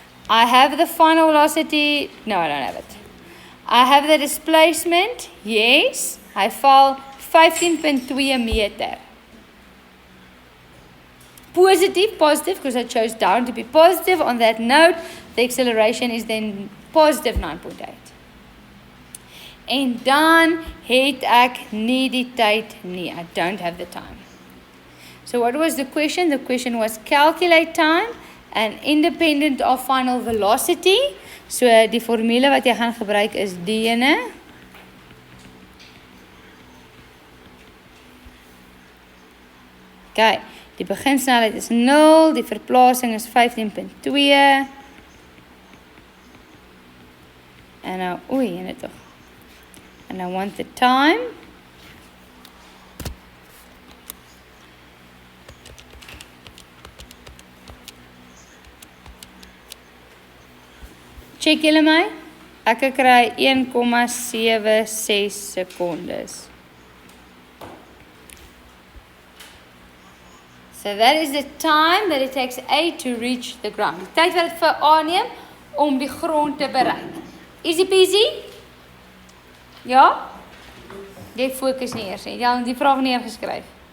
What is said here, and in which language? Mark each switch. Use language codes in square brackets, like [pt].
[en] I have the final velocity, no I don't have it. I have the displacement, yes. [af] Hy val 15.2 meter. [en] Positive, because I chose down to be positive. On that note, the acceleration is then positive 9.8. [af] En dan het ek nie die tyd nie. [en] I don't have the time. So what was the question? The question was calculate time and independent of final velocity. [af] So die formule wat jy gaan gebruik is die ene. Okay, die beginsnelheid is 0, die verplasing is 15.2. En nou, oei, en dit toch. [en] And I want the time. [af] Check julle my. Ek kry 1,76 secondes. [en] So that is the time that it takes A to reach the ground. [af] Die tyd wat dit vir A neem om die grond te bereik. [en] Easy peasy? [af] Ja? Jy fokus nie eers nie. Jy het die vraag neergeskryf.